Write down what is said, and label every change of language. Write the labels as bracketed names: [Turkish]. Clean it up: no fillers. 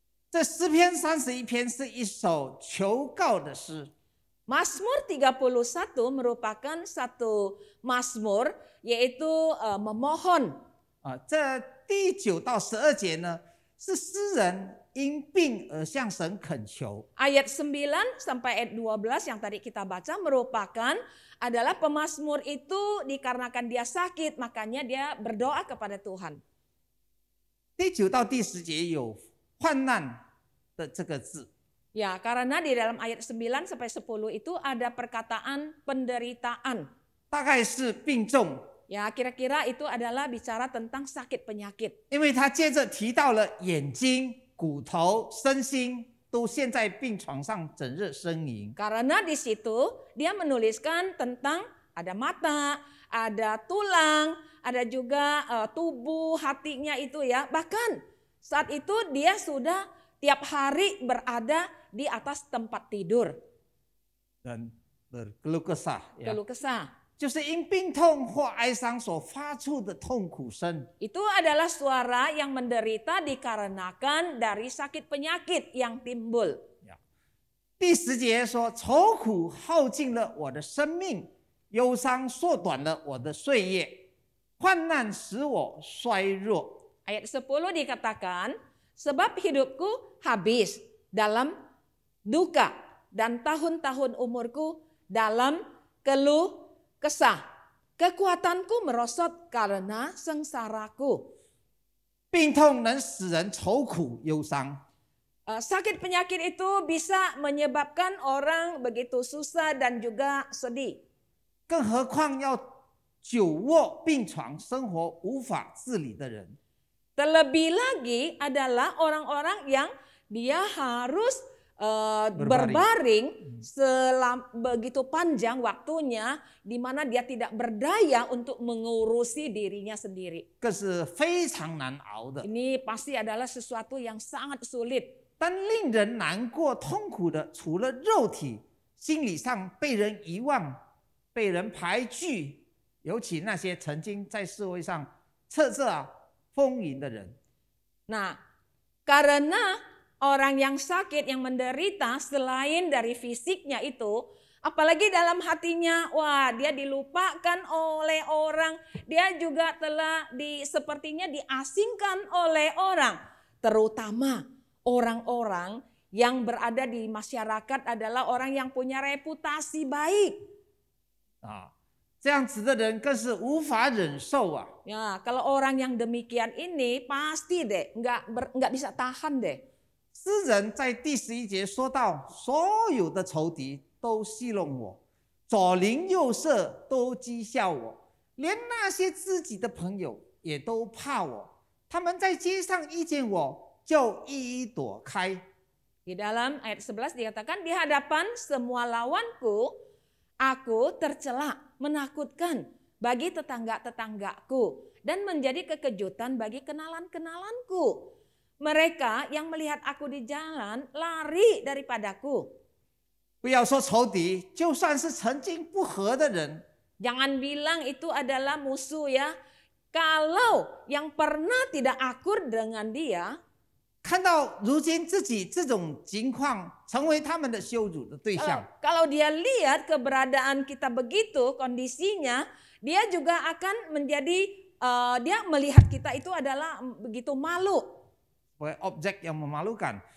[Chinese] 这诗篇31篇是一首求告的诗， [Indonesian] Mazmur 31 merupakan satu mazmur, yaitu memohon. [Chinese] 这第9到12节呢，是诗人因病而向神恳求。 [Indonesian] Ayat 9 sampai ayat 12 yang tadi kita baca merupakan adalah pemazmur itu dikarenakan dia sakit, makanya dia berdoa kepada Tuhan. [Chinese] 第9到第10节有患难的这个字， [Indonesian] Ya, karena di dalam ayat 9 sampai 10 itu ada perkataan penderitaan. [Chinese] 大概是病重， [Indonesian] Ya, kira-kira itu adalah bicara tentang sakit penyakit. [Chinese] 因为他接着提到了眼睛、骨头、身心都陷在病床上整日呻吟。 [Indonesian] Karena di situ dia menuliskan tentang ada mata, ada tulang, ada juga tubuh, hatinya itu ya. Bahkan saat itu dia sudah tiap hari berada di atas tempat tidur. 人berkeluh kesah， Keluh kesah. [Chinese] 就是因病痛或哀伤所发出的痛苦声。 [Indonesian] Itu adalah suara yang menderita dikarenakan dari sakit penyakit yang timbul. [Chinese] 第10节说：“愁苦耗尽了我的生命，忧伤缩短了我的岁月，患难使我衰弱。” [Indonesian] Ayat 10 dikatakan, sebab hidupku habis dalam duka dan tahun-tahun umurku dalam keluh kesah. Kekuatanku merosot karena sengsaraku. [Chinese] 病痛能使人愁苦忧伤， [Indonesian] Sakit penyakit itu bisa menyebabkan orang begitu susah dan juga sedih. [Chinese] 更何况要久卧病床、生活无法自理的人。 [Indonesian] Terlebih lagi adalah orang-orang yang dia harus berbaring begitu panjang waktunya, di mana dia tidak berdaya untuk mengurusi dirinya sendiri. [Chinese] 这是非常难熬的。 [Indonesian] Ini pasti adalah sesuatu yang sangat sulit. [Chinese] 但令人难过、痛苦的，除了肉体，心理上被人遗忘、被人排拒，尤其那些曾经在社会上叱咤风云的人。 [Indonesian] Nah, karena orang yang sakit, yang menderita selain dari fisiknya itu, apalagi dalam hatinya, wah dia dilupakan oleh orang, dia juga telah sepertinya diasingkan oleh orang. Terutama orang-orang yang berada di masyarakat adalah orang yang punya reputasi baik. [Chinese] 这样子的人更是无法忍受啊！ [Indonesian] Ya, kalau orang yang demikian ini pasti deh nggak bisa tahan deh. [Chinese] 诗人在第11节说到，所有的仇敌都戏弄我，左邻右舍都讥笑我，连那些自己的朋友也都怕我。他们在街上遇见我，就一一躲开。 [Indonesian] Di dalam ayat 11 dikatakan, di hadapan semua lawanku, aku tercela, menakutkan bagi tetangga-tetanggaku, dan menjadi kekejutan bagi kenalan-kenalanku. Mereka yang melihat aku di jalan lari daripadaku. [Chinese] 不要说仇敌，就算是曾经不和的人， [Indonesian] Jangan bilang itu adalah musuh ya. Kalau yang pernah tidak akur dengan dia, [Chinese] 看到如今自己这种情况，成为他们的羞辱的对象。 [Indonesian] kalau dia lihat keberadaan kita begitu kondisinya, dia juga akan menjadi dia melihat kita itu adalah begitu malu. 为 object 要memalukan。